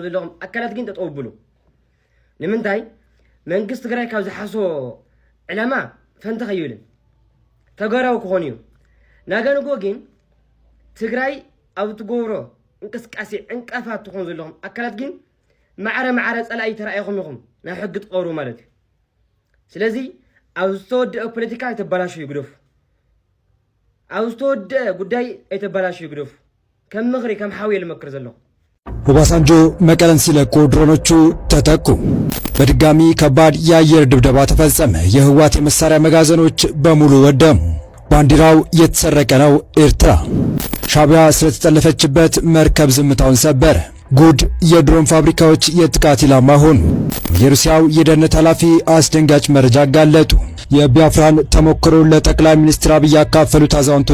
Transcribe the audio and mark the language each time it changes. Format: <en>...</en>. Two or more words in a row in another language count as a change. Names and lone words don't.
<ti>ዘለኹም ኣካላት ግን ጠጠው ብሉ ንምንታይ መንግስቲ ትግራይ ካብ ዝሓስቦ ዕላማ ፈንተ ኸይብልን ተግባራዊ ክኾን እዩ ናገንጎ ግን ትግራይ ኣብ ትገብሮ እንቅስቃሴ ዕንቅፋት ትኾኑ ዘለኹም ኣካላት ግን ማዕረ ጸላኢ ተራእይኹም ኢኹም ናብ ሕጊ ትቐርቡ ማለት እዩ ስለዚ ኣብ ዝተወድአ ፖለቲካ ኣይተበላሹ ይግደፉ ኣብ ዝተወድአ ጉዳይ ኣይተበላሹ ይግደፉ ከም ምኽሪ ከም ሓውየ ልመክር ዘለኹ</ti> <am>ኦባሳንጆ መቀለን ሲለቁ ድሮኖቹ ተተኩ። በድጋሚ ከባድ የአየር ድብደባ ተፈጸመ። የህወሓት የመሳሪያ መጋዘኖች በሙሉ ወደሙ። ባንዲራው የተሰረቀ ነው ኤርትራ። ሻዕቢያ ስለተጠለፈችበት መርከብ ዝምታውን ሰበረ። ጉድ! የድሮን ፋብሪካዎች የጥቃት ኢላማ ሆኑ። የሩሲያው የደህንነት ኃላፊ አስደንጋጭ መረጃ አጋለጡ። የቢያፍራን ተሞክሮ ለጠቅላይ ሚኒስትር አብይ ያካፈሉት አዛውንቱ</am>